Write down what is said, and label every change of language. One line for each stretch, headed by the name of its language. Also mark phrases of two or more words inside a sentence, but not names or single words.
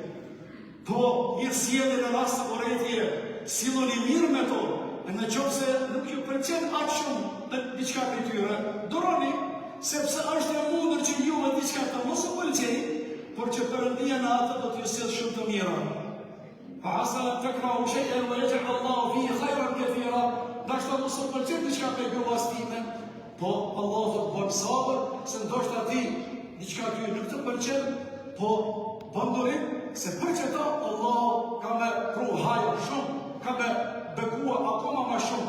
Albanian: Po, mirë sjellje në rast të urrëtie, silloni mirë me to, e në qoftë nuk ju pëlqen aq shumë në diçka prej tyre, duroni, sepse është e mundur që juve diçka të mos u pëlqejë, por që Perëndia në atë do t'ju sjellë shumë të mira.
Arabic: فعسى أن تكرهوا شيئا ويجعل الله فيه خيرا كثيرا.
Albanian: Dashka mos u pëlqen diçka prej gruas time, po Allah do të bëjë sabër, se ndoshta ti diçka ty nuk të pëlqen, po bën durim se për çeta Allah ka me pru hajër shumë, ka me bekua akoma më shumë.